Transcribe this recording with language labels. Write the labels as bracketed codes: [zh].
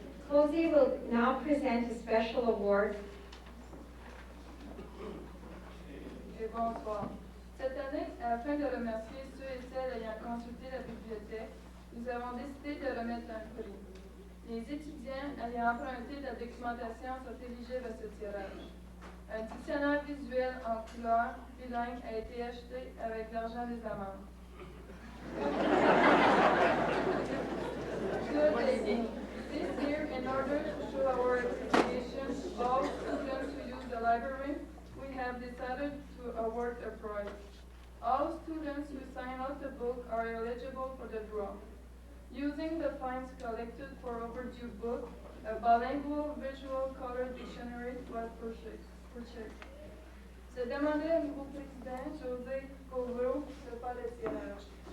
[en] Cozy will now present a special award. [fr] Et bonsoir. Cette année, afin de remercier ceux et celles ayant consulté la bibliothèque, nous avons décidé de remettre un prix. Les étudiants ayant emprunté la documentation sont éligibles à ce tirage. Un dictionnaire visuel en couleur bilingue a été acheté avec l'argent des amendes. [en] Good evening. This year, in order to show our appreciation to all students who use the library, we have decided to award a prize. All students who sign out the book are eligible for the draw. Using the funds collected for overdue book, a bilingual visual color dictionary was purchased. [fr] Je demandais au nouveau président, José Kovro, de faire le tirage.